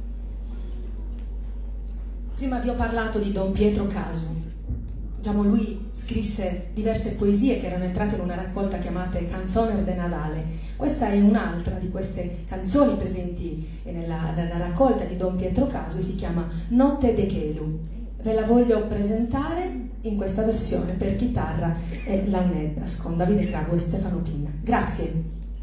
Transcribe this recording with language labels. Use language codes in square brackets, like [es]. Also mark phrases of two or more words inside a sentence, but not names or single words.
[it] Prima vi ho parlato di Don Pietro Casu. Diciamo, lui scrisse diverse poesie che erano entrate in una raccolta chiamata Canzone de Nadale. Questa è un'altra di queste canzoni presenti nella raccolta di Don Pietro Casu e si chiama Notte de Chelu. Ve la voglio presentare in questa versione per chitarra e launeddas con Davide Cravo e Stefano Pinna. Grazie.